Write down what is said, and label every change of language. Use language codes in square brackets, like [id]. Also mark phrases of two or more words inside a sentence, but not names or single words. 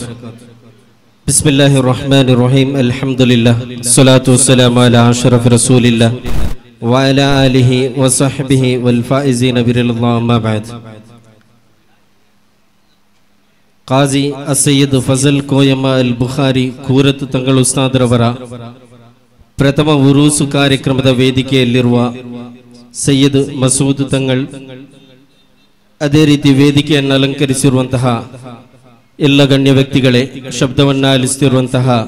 [ar] بسم الله الرحمن الرحيم. الحمد لله الصلاة والسلام على أشرف رسول الله وعلى آله وصحبه والفائزين برضا الله. أما بعد. [kn] قاضي السيد فضل ಕೋಯಮ್ಮ ಅಲ್ ಬುಖಾರಿ ಕೂರತ್ ತಂಗಳ ಉಸ್ತಾದರವರ ಪ್ರಥಮ ಉರೂಸು ಕಾರ್ಯಕ್ರಮದ ವೇದಿಕೆಯಲ್ಲಿರುವ ಸೈಯದ್ ಮಸೂದ್ ತಂಗಳ್, ಅದೇ ರೀತಿ ವೇದಿಕೆಯನ್ನು ಅಲಂಕರಿಸಿರುವಂತಹ ಎಲ್ಲ ಗಣ್ಯ ವ್ಯಕ್ತಿಗಳೇ, ಶಬ್ದವನ್ನ ಆಲಿಸುತ್ತಿರುವಂತಹ